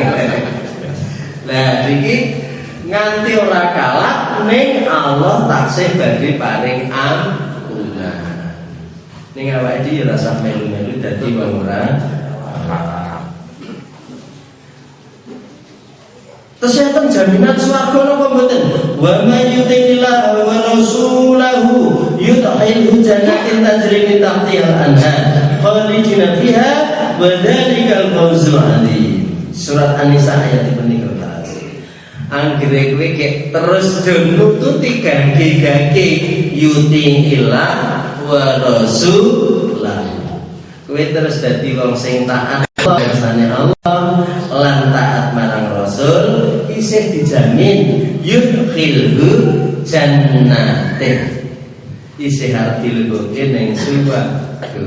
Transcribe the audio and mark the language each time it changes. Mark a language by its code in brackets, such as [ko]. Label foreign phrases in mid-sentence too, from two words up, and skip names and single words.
[jv] Lah iki nganti ora kalah ning Allah taksih badhe paring ampunan. Ning awake dhewe rasa melu-melu dadi wong ora. Terus enten jaminan swarga napa mboten? [ar] ومن يطع الله ورسوله يدخله جنات تجري من تحتها الأنهار خالدين فيها وذلك الفوز العظيم. [jv] Surat An-Nisa ayat ini kertas. Anggere kowe kek terus do nututi gage-gage [ar] يطع الله ورسوله. [jv] Kowe terus dadi wong sing taat kersane Allah lan taat marang Rasul isih dijamin [ar] يدخله جنات [jv] isih arep dilebokke ning swarga.